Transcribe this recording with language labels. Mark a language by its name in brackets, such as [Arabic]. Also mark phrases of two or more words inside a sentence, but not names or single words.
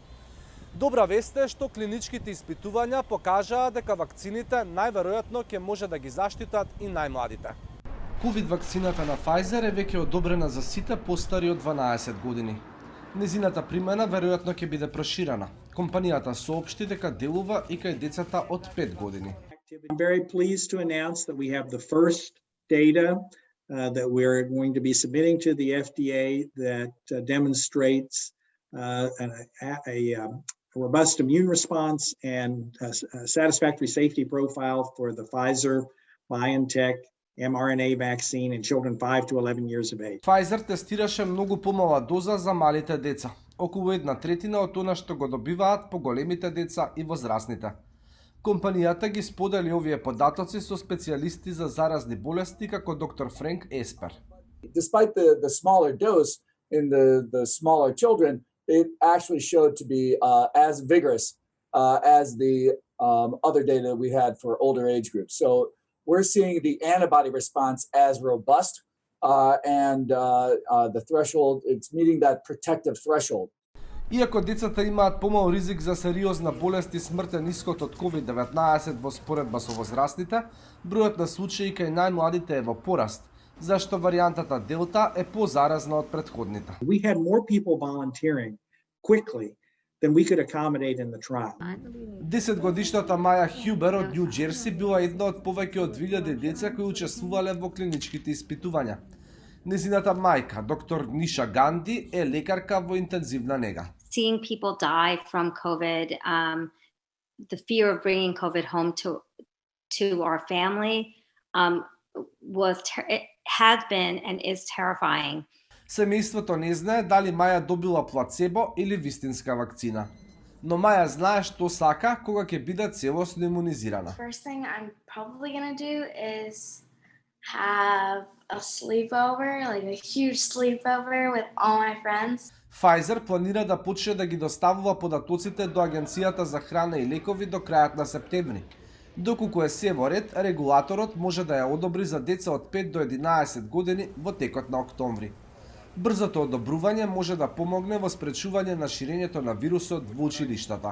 [Macedonian] Добра вест е што клиничките испитувања покажаа дека вакцините најверојатно ќе може да ги заштитат и најмладите. COVID вакцината на Pfizer е веќе одобрена за сите постари од 12 години. Незината примена веројатно ќе биде проширена. Компанијата соопшти дека делува и кај децата од 5 години. [English] I'm very pleased to announce that we have the first data that we're going to be submitting to the FDA that demonstrates a robust immune response and a satisfactory safety profile for the Pfizer-BioNTech mRNA vaccine in children 5 to 11 years of age. [Macedonian] Pfizer тестираше многу помала доза за малите деца, околу 1/3 од она што го добиваат поголемите деца и возрастните. Компанијата ги сподели овие податоци со специјалисти за заразни болести како доктор Френк Еспер. [English] Despite the smaller dose in the smaller children, it actually showed to be as vigorous as the other data we had for older age groups. So we're seeing the antibody response as robust and the threshold, it's meeting that protective threshold. [Macedonian] Иако децата имаат помал ризик за сериозна болест и смртен исход од COVID-19 во споредба со возрастните, бројот на случаи кај најмладите е во пораст, зашто варијантата Делта е позаразна од претходните. [English] We had more people volunteering quickly than we could accommodate in the trial. [Macedonian] 10-годишната Маја Хјубер од Њу Џерси била една од повеќе од 2000 деца кои учествувале во клиничките испитувања. Незината мајка, доктор Ниша Ганди, е лекарка во интензивна нега. [English] Seeing people die from COVID, the fear of bringing COVID home to our family it has been and is terrifying. [Macedonian] Семејството не знае дали Маја добила плацебо или вистинска вакцина. Но Маја знае што сака кога ќе биде целосно имунизирана. [English] First thing I'm probably gonna do is have a sleepover, like a huge sleepover with all my friends. [Macedonian] Pfizer планира да почне да ги доставува податоците до Агенцијата за храна и лекови до крајот на септември. Доколку е се во ред, регулаторот може да ја одобри за деца од 5 до 11 години во текот на октомври. Брзото одобрување може да помогне во спречување на ширењето на вирусот во училиштата.